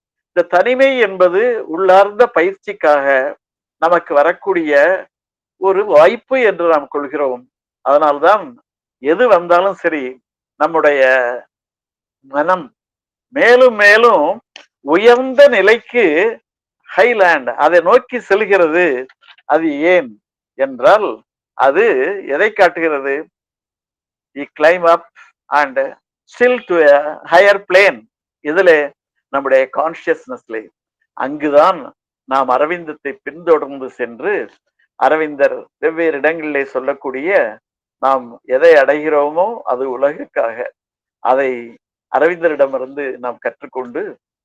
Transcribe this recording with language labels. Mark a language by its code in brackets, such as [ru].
[ta] இந்த தனிமை என்பது உள்ளார்ந்த பயிற்சிக்காக நமக்கு வரக்கூடிய ஒரு வாய்ப்பு என்று நாம் கொள்கிறோம். அதனால்தான் எது வந்தாலும் சரி, நம்முடைய மனம் மேலும் மேலும் உயர்ந்த நிலைக்கு, ஹைலேண்ட், அதை நோக்கி செல்கிறது. அது ஏன் என்றால் அது எதை காட்டுகிறது? [en] climb up and still to a higher plane. [ta] இதுல நம்முடைய கான்சியஸ்னஸ்ல, அங்குதான் நாம் அரவிந்தத்தை பின்தொடர்ந்து சென்று, அரவிந்தர் வெவ்வேறு இடங்களிலே சொல்லக்கூடிய நாம் எதை அடைகிறோமோ அது உலகுக்காக, அதை அரவிந்தரிடமிருந்து நாம் கற்றுக்கொண்டு